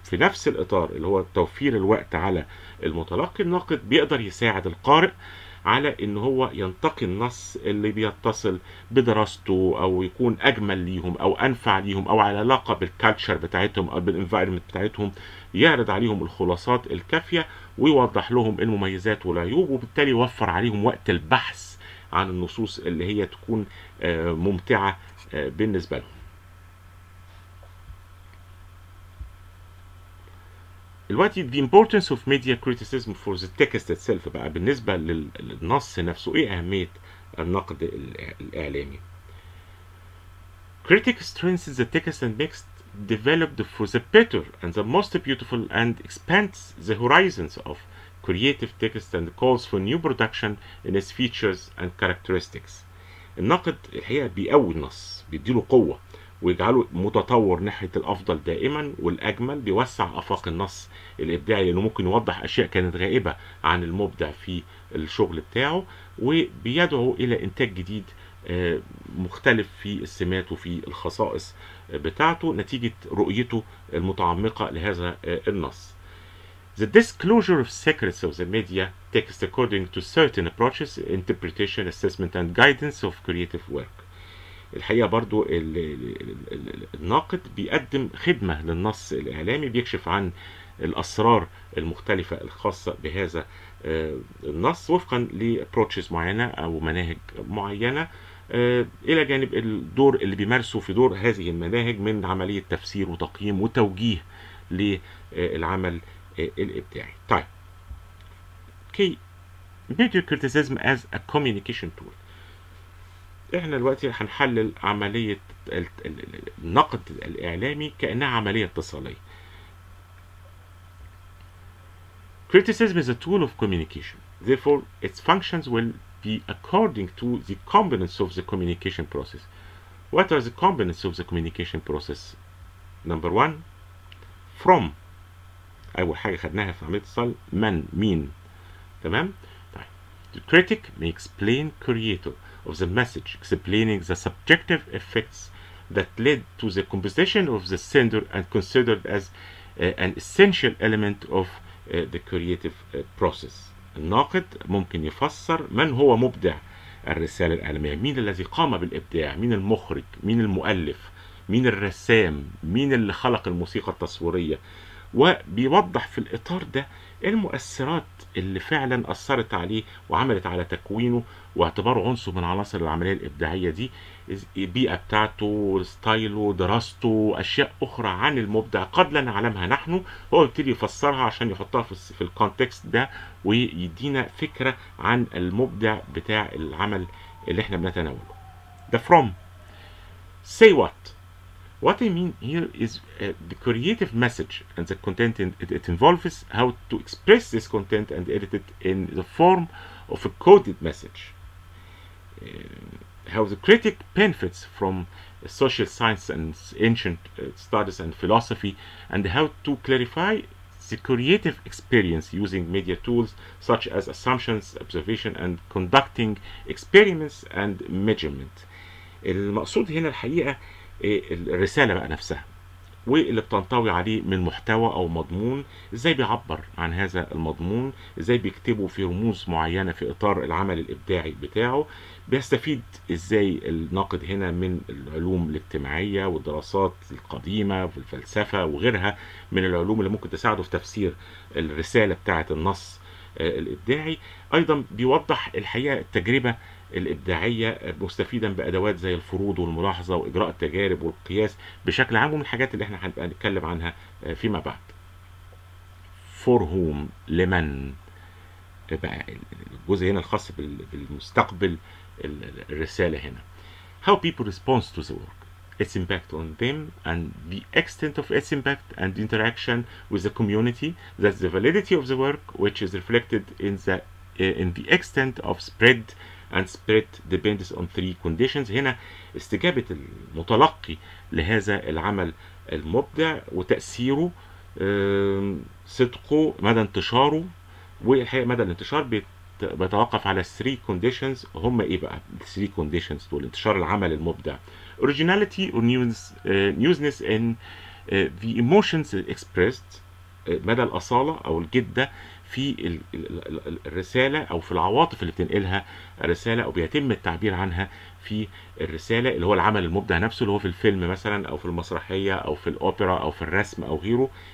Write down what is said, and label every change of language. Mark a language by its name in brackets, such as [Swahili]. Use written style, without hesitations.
[Arabic] في نفس الإطار اللي هو توفير الوقت على المتلقي، الناقد بيقدر يساعد القارئ على ان هو ينتقي النص اللي بيتصل بدراسته او يكون اجمل ليهم او انفع ليهم او على علاقه بالكالتشر بتاعتهم او بالانفايرمنت بتاعتهم، يعرض عليهم الخلاصات الكافيه ويوضح لهم المميزات والعيوب، وبالتالي يوفر عليهم وقت البحث عن النصوص اللي هي تكون ممتعه بالنسبه لهم. [English] دلوقتي the importance of media criticism for the text itself [Arabic] بقى بالنسبة للنص نفسه، ايه أهمية النقد الإعلامي؟ [English] Critic strengthens the text and makes developed for the better and the most beautiful and expands the horizons of creative text and calls for new production in its features and characteristics. [Arabic] الناقد الحقيقة بيقوي النص، بيديله قوة ويجعله متطور ناحية الأفضل دائما والأجمل، بيوسع آفاق النص الإبداعي لأنه ممكن يوضح أشياء كانت غائبة عن المبدع في الشغل بتاعه، وبيدعو إلى إنتاج جديد مختلف في السمات وفي الخصائص بتاعته نتيجة رؤيته المتعمقة لهذا النص. [English] The disclosure of secrets of the media text according to certain approaches, interpretation, assessment and guidance of creative work. [Arabic] الحقيقة برضو الناقد بيقدم خدمة للنص الإعلامي، بيكشف عن الأسرار المختلفة الخاصة بهذا النص وفقا لابروتشز معينة أو مناهج معينة، إلى جانب الدور اللي بيمارسه في دور هذه المناهج من عملية تفسير وتقييم وتوجيه للعمل الإبداعي. [English] طيب، media criticism as a communication tool. [Arabic] احنا دلوقتي هنحلل عملية النقد الإعلامي كأنها عملية اتصالية. [English] Criticism is a tool of communication. Therefore, its functions will be according to the components of the communication process. What are the components of the communication process? Number one, from. [Arabic] أول حاجة خدناها في عملية اتصال، من، مين. تمام؟ طيب. [English] The critic may explain creator of the message, explaining the subjective effects that led to the composition of the sender and considered as an essential element of the creative process. [Arabic] الناقد ممكن يفسر من هو مبدع الرسالة الإعلامية، مين الذي قام بالإبداع، مين المخرج، مين المؤلف، مين الرسام، مين اللي خلق الموسيقى التصويرية، وبيوضح في الإطار ده المؤثرات اللي فعلا أثرت عليه وعملت على تكوينه واعتباره عنصر من عناصر العملية الإبداعية دي، البيئة بتاعته، ستايله، دراسته، أشياء أخرى عن المبدع قد لا نعلمها نحن، هو يبتدي يفسرها عشان يحطها في الكونتكست ده ويدينا فكرة عن المبدع بتاع العمل اللي احنا بنتناوله. [English] ده from. Say what? What I mean here is the creative message and the content it involves how to express this content and edit it in the form of a coded message. How the critic benefits from social science and ancient studies and philosophy, and how to clarify the creative experience using media tools such as assumptions, observation, and conducting experiments and measurement. [Arabic] المقصود هنا الحقيقة الرسالة بقى نفسها واللي بتنطوي عليه من محتوى او مضمون، ازاي بيعبر عن هذا المضمون، ازاي بيكتبه في رموز معينة في اطار العمل الابداعي بتاعه، بيستفيد ازاي الناقد هنا من العلوم الاجتماعية والدراسات القديمة والفلسفة وغيرها من العلوم اللي ممكن تساعده في تفسير الرسالة بتاعة النص الابداعي. ايضا بيوضح الحقيقة التجربة الإبداعية مستفيدا بأدوات زي الفروض والملاحظة وإجراء التجارب والقياس بشكل عام، ومن الحاجات اللي احنا هنبقى نتكلم عنها فيما بعد. [English] for whom، [Arabic] لمن، بقى الجزء هنا الخاص بالمستقبل الرسالة هنا. [English] how people respond to the work, its impact on them and the extent of its impact and interaction with the community. That's the validity of the work which is reflected in the extent of spread, and spread depends on three conditions. [Arabic] هنا استجابة المتلقي لهذا العمل المبدع وتأثيره، صدقه، مدى انتشاره، والحقيقة مدى الانتشار بيتوقف على 3 conditions. هم ايه بقى 3 conditions دول انتشار العمل المبدع؟ [English] originality or newness in the emotions expressed، [Arabic] مدى الأصالة أو الجدة في الرسالة أو في العواطف اللي بتنقلها الرسالة أو بيتم التعبير عنها في الرسالة، اللي هو العمل المبدع نفسه اللي هو في الفيلم مثلا أو في المسرحية أو في الأوبرا أو في الرسم أو غيره.